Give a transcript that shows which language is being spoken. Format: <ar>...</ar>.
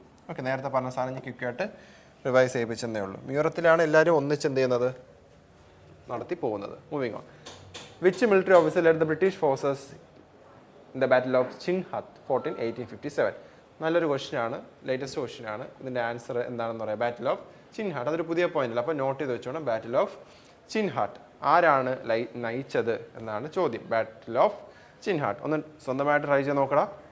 <ml>Okay, നേരത്തെ പറഞ്ഞ സാധനം ഞാൻ ക്വിക്കായിട്ട് റിവൈസ് ചെയ്യിപ്പിച്ചതേ ഉള്ളൂ. മ്യൂറത്തിലാണ് എല്ലാവരും ഒന്നിച്ച് എന്ത് ചെയ്യുന്നത്? നടത്തി പോകുന്നത്.</ml> <en>Moving on. Which military officer led the British forces in the Battle of Chinhat fought in 1857?</en> <ml>നല്ലൊരു ക്വസ്റ്റ്യൻ ആണ്, ലേറ്റസ്റ്റ് ക്വസ്റ്റ്യൻ ആണ്. ഇതിൻ്റെ ആൻസർ എന്താണെന്ന് പറയാം. Battle of ചിൻഹാട്ട്. അതൊരു പുതിയ പോയിന്റ് അല്ല, അപ്പോൾ നോട്ട് ചെയ്ത് വെച്ചോണം. ബാറ്റിൽ ഓഫ് ചിൻഹാട്ട് ആരാണ് നയിച്ചത് എന്നാണ് ചോദ്യം. ബാറ്റിൽ ഓഫ് ചിൻഹാട്ട് ഒന്ന് സ്വന്തമായിട്ട് ട്രൈ ചെയ്ത് നോക്കടാ.</ml>